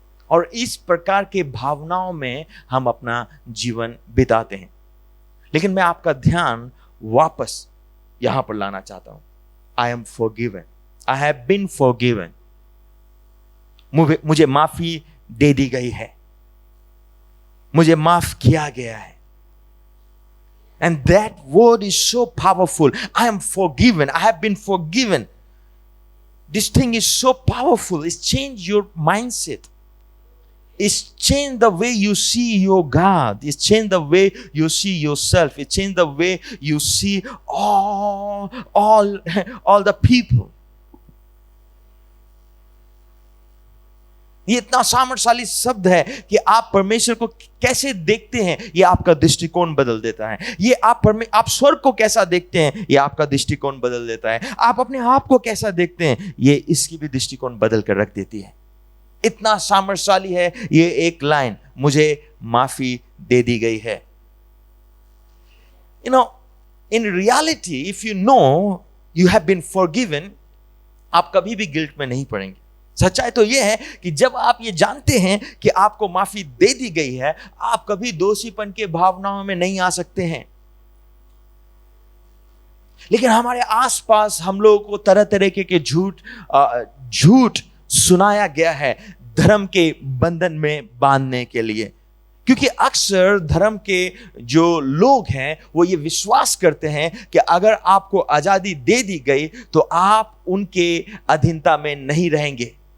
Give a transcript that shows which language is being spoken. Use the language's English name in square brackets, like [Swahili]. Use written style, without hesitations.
[Hindi] और इस प्रकार के भावनाओं में हम अपना जीवन बिताते हैं. लेकिन मैं आपका ध्यान वापस यहां पर लाना चाहता हूं. [English] I am forgiven, I have been forgiven. [Hindi] मुझे माफी दे दी गई है, मुझे माफ किया गया है. [English] And that word is so powerful. I am forgiven. I have been forgiven. This thing is so powerful. It's changed your mindset. It's changed the way you see your God. It's changed the way you see yourself. It's changed the way you see all the people. [Hindi] ये इतना सामर्थ्यशाली शब्द है कि आप परमेश्वर को कैसे देखते हैं, ये आपका दृष्टिकोण बदल देता है. ये आप स्वर्ग को कैसा देखते हैं, ये आपका दृष्टिकोण बदल देता है. आप अपने आप को कैसा देखते हैं, ये इसकी भी दृष्टिकोण बदल कर रख देती है. इतना सामर्थ्यशाली है ये एक लाइन, मुझे माफी दे दी गई है. [English] You know, in reality, if you know you have been forgiven, [Hindi] आप कभी भी गिल्ट में नहीं पड़ेंगे. सच्चाई तो यह है कि जब आप ये जानते हैं कि आपको माफी दे दी गई है, आप कभी दोषीपन के भावनाओं में नहीं आ सकते हैं। लेकिन हमारे आसपास हम लोगों को तरह तरह के झूठ सुनाया गया है धर्म के बंधन में बांधने के लिए, क्योंकि अक्सर धर्म के जो लोग हैं वो ये विश्वास करते हैं कि अगर आपको आजादी दे दी गई तो आप उनके अधीनता में नहीं रहेंगे।